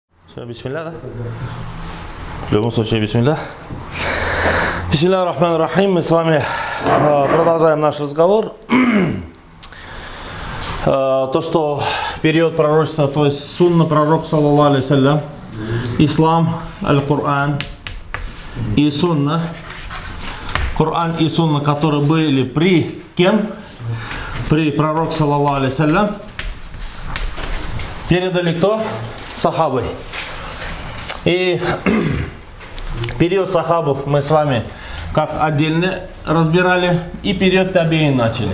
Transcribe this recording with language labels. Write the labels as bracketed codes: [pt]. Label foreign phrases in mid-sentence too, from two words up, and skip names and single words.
[ru] Все, бисмилля, да? В любом случае, бисмилля. [ar] بسم الله الرحمن الرحيم. [ru] Мы с вами продолжаем наш разговор. То, что период пророчества, то есть сунна пророка, [ar] صلى الله عليه وسلم, [ru] ислам, аль-Кур'ан и сунна. Коран и сунна, которые были при кем? При пророке, [ar] صلى الله عليه وسلم, [ru] передали кто? Сахабы. И период сахабов мы с вами как отдельно разбирали, и период табиин начали.